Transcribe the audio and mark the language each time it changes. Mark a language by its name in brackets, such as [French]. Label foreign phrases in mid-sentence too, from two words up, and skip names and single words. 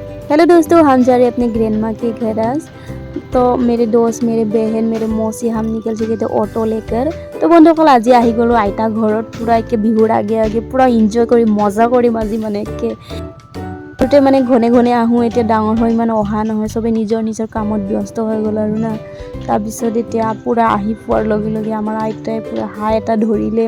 [Hindi] हेलो दोस्तों, हम जा रहे हैं अपने ग्रैंडमा के घर आज। तो मेरे दोस्त, मेरे बहन, मेरे मौसी हम निकल चुके थे ऑटो लेकर। [Assamese] तो बंधुসকল আজি আহি গ'লো আইতা ঘৰত। পুৰা একে বিহুৰ আগে আগে পুৰা এনজয় কৰি মজা কৰিম আজি মানে একে গোটে মানে ঘনে ঘনে আহোঁ। এতিয়া ডাঙৰ হৈ মানে অহা নহয়, চবে নিজৰ নিজৰ কামত ব্যস্ত হৈ গ'ল আৰু না। তাৰপিছত এতিয়া পুৰা আহি পোৱাৰ লগে লগে আমাৰ আইতাই পুৰা হাঁহ এটা ধৰিলে।